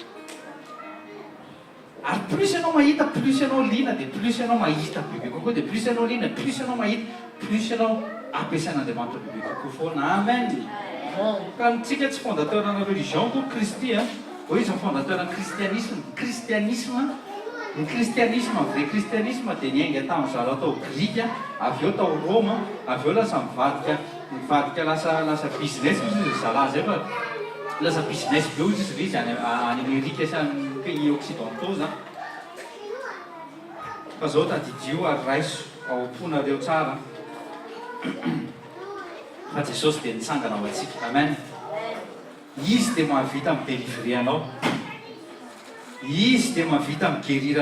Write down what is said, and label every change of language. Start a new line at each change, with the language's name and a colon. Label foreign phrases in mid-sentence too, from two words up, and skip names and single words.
Malagasy: ary plus ianao mahita plus ianao liana dia plus ianao mahita bebe kokoa dia plus ianao liana plus ianao mahita plus ianao ampiasain'Andriamanitra bebe kokoa foana amen ka nitsika tsy fondateurna religion koa Kristy ho izy
French: fondateur christianisme
Malagasy: ny christianisme
French: vrai christianisme
Malagasy: dia niainga tamin'ny zara tao grika avy eo tao Roma avy eo lasa mivadika lasa business izy zala zay fa lasa business be izy izy any Amerika sy amin'ny
French: pays occidentaux
Malagasy: zany fa zao tadidio ary raiso aomponareo tsara fa Jesosy dia nitsangana ho antsika amen izy dia mahavita midélivrer anao izy dia mahavita miguérir